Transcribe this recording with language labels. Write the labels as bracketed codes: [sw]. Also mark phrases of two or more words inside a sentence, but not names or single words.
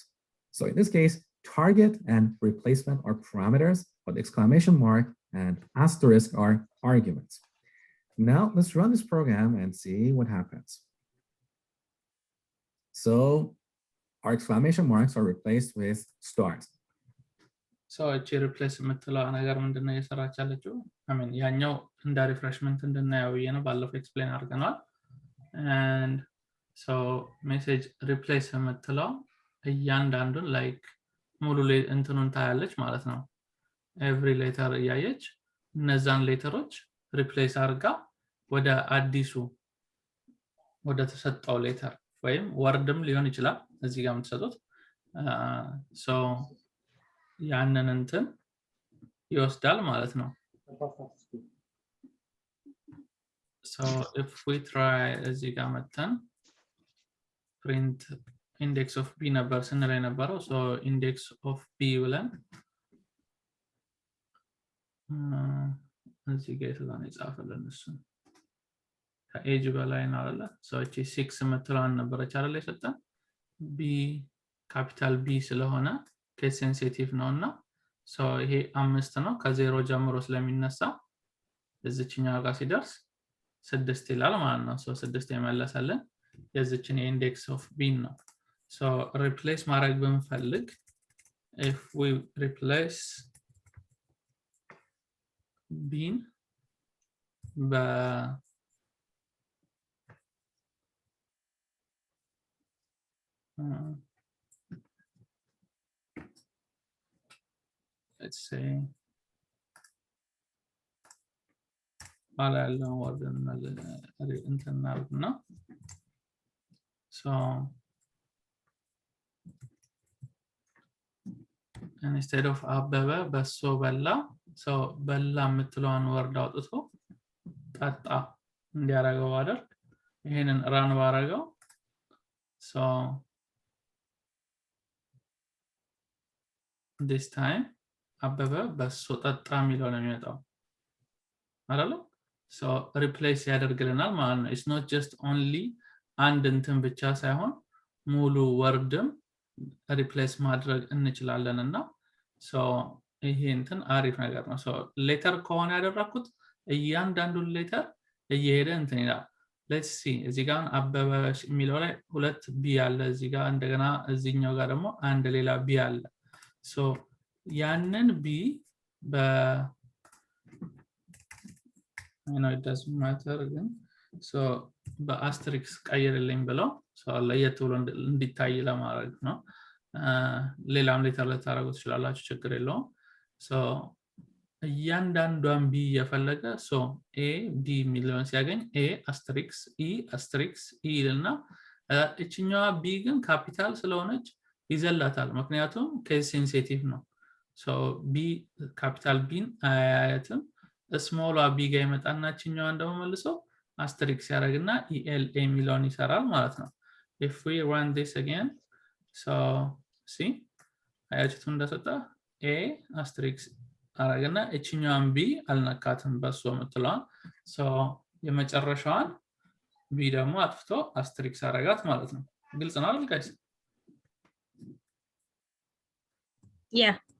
[en] So in this case, target and replacement are parameters, but exclamation mark and asterisk are arguments. Now let's run this program and see what happens. So our exclamation marks are replaced with stars. [am] So እቺ ሪፕሌስ የምትለው ነገር ምንድነው እየሰራች ያለችው? ያኛው እንደ ሪፍሬሽመንት እንድናየው ነው ባለፈው ኤክስፕሌን አድርገናል። [en] and so [am] ሜሴጅ ሪፕሌስ የምትለው እያንዳንዱን ላይክ ሙሉ እንትኑን ታያለች ማለት ነው። [en] every letter [am] እያየች እነዛን ሌተሮች ሪፕሌስ አድርጋ ወደ አዲሱ ወደ ተሰጠው ሌተር ወይም ወርድም ሊሆን ይችላል እዚህ ጋር የምትሰጡት so ያንን እንትን ይወስዳል ማለት ነው። [en] so if we try [am] እዚህ ጋር መተን [en] print index of b [am] ነበር ስንል የነበረው [en] so index of b ብለን [am] እዚህ ጋር የተዛነ ይጻፈልን እሱ ከኤጅ በላይ ነው አይደለ so እቺ 6 የምትለዋን ነበረች አይደለ የሰጠን b ካፒታል b ስለሆነ [en] case sensitive [am] ነውና so ይሄ 5 ነው ከዜሮ ጀምሮ ስለሚነሳ እዚህኛው ጋር ሲደርስ 6 ይላል ማለት ነው so 6 ይመለሳልን የዚህችን [en] index of [am] b ነው so replace ማድረግ ብንፈልግ [en] if we replace b [am] በ [en] let's say [am] ባላ ያለው ወርድ እንተናርግና so [en] instead of [am] አበበ በሶ በላ so በላ የምትለዋን ወርድ አውጥቶ ጠጣ እንዲያረጋው አደረግ ይሄንን ራን ባረጋው so [en] this time [am] አበበ በሶ ጠጣ የሚለው ነው የሚመጣው አይደል so replace ያደርግልናል ማለት ነው [en] it's not just only [am] አንድ እንትን ብቻ ሳይሆን ሙሉ ወርድም replace ማድረግ እንችላለንና so ይሄ እንትን አሪፍ ነገር ነው so ሌተር ከሆነ ያደረኩት እያንዳንዱን ሌተር እየሄደ እንትን ይላል [en] let's see [am] እዚህ ጋር አበበ የሚለው ላይ ሁለት ቢ አለ እዚህ ጋር እንደገና እዚህኛው ጋር ደግሞ አንድ ሌላ ቢ አለ so ያንን ቢ በ [en] I know it doesn't matter [am] ግን so በአስትሪክስ ቀይርልኝ ብለው so ለየት ብሎ እንዲታይ ለማድረግ ነው ሌላም ሌተር ልታረጉት ትችላላችሁ ችግር የለውም so እያንዳንዷን ቢ የፈለገ so a b ሚሊዮን ሲያገኝ a አስትሪክስ e አስትሪክስ e እና እቺኛዋ b ግን ካፒታል ስለሆነች ይዘላታል ምክንያቱም [en] case sensitive [am] ነው ሶ ቢ ካፒታል ቢን አያያትም ስሞሏ ቢ ጋር ይመጣናችኛዋን ደግሞ መልሶ አስተሪክስ ያደርግና ELA የሚለውን ይሰራል ማለት ነው [en] if we run this again so see [am] አያችሁት እንደሰጠ A አስተሪክስ አረጋና እቺኛዋን B አልነካትም በሱ የምትለዋን so የመጨረሻዋን B ደግሞ አጥፍቶ አስተሪክስ አረጋት ማለት ነው ግልጽ ነው አይደል ጋይስ [en] Yeah.